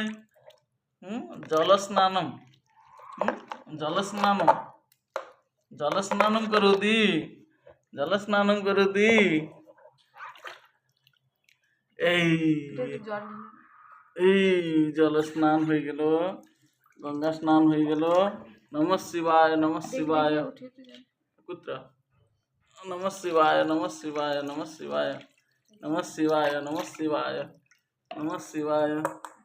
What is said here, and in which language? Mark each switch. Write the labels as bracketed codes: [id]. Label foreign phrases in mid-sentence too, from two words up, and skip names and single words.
[sa] জলস্নানম, জলস্নানম, জলস্নানম করোতি, জলস্নানম করোতি। [bn] এই জল এই জল স্নান হয়ে গেল, গঙ্গা স্নান হয়ে গেল। [sa] নম শিবায়, নম শিবায়। কুত্রা নম শিবায়, নম শিবায়, নম শিবায়, নম শিবায়, নম শিবায়, নম শিবায়।